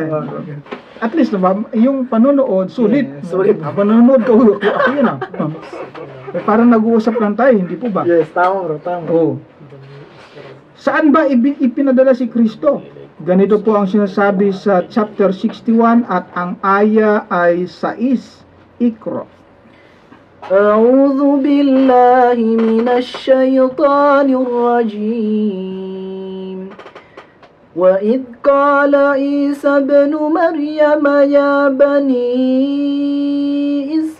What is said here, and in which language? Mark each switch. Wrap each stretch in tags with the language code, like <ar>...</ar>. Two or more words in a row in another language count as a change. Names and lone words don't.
<tl>At least, yung panonood, sulit. Yeah, sulit. Panonood ko, ako yun ah. Parang nag-uusap lang tayo, hindi po ba? Yes, tama, bro. Tama. Oo. Saan ba ipinadala si Kristo? Ganito po ang sinasabi sa chapter 61 at ang aya ay 6. Ikra.</tl> <ar>أعوذ بالله من الشيطان الرجيم وإذ قال عيسى ابن مريم يا بني</ar>